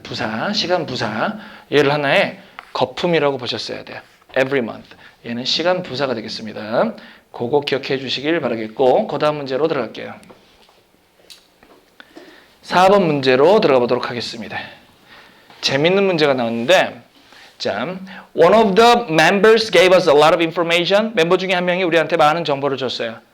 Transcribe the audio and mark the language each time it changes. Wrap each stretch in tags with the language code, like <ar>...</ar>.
<ko>부사, 시간 부사. 얘를 하나의 거품이라고 보셨어야 돼요.</ko> <en>every month.</en> <ko>얘는 시간 부사가 되겠습니다. 그거 기억해 주시길 바라겠고 그 다음 문제로 들어갈게요. 4번 문제로 들어가 보도록 하겠습니다. 재밌는 문제가 나왔는데 자,</ko> <en>one of the members gave us a lot of information.</en> <ko>멤버 중에 한 명이 우리한테 많은 정보를 줬어요.</ko>